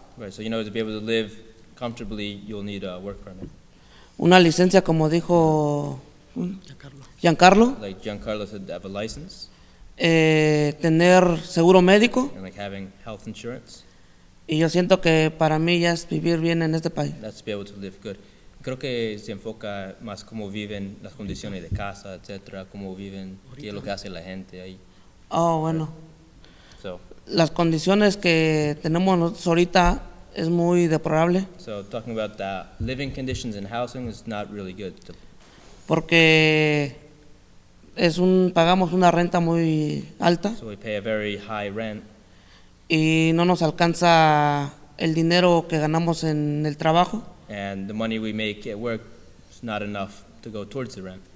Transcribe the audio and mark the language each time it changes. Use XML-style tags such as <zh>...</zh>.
<en>Right, so to be able to live comfortably, you'll need a work permit.</en> <es>una licencia, como dijo Giancarlo,</es> <en>Like Giancarlo said, have a license,</en> <es>tener seguro médico,</es> <en>and like having health insurance.</en> <es>y yo siento que para mí ya es vivir bien en este país.</es> <en>That's to be able to live good.</en> <es>Creo que se enfoca más cómo viven las condiciones de casa, etcétera, cómo viven, qué es lo que hace la gente ahí. Oh, bueno,</es> <en>So</en> <es>las condiciones que tenemos nosotros ahorita es muy deplorable,</es> <en>talking about the living conditions in housing is not really good.</en> <es>porque pagamos una renta muy alta</es> <en>So we pay a very high rent,</en> <es>y no nos alcanza el dinero que ganamos en el trabajo,</es> <en>and the money we make at work is not enough to go towards the rent.</en>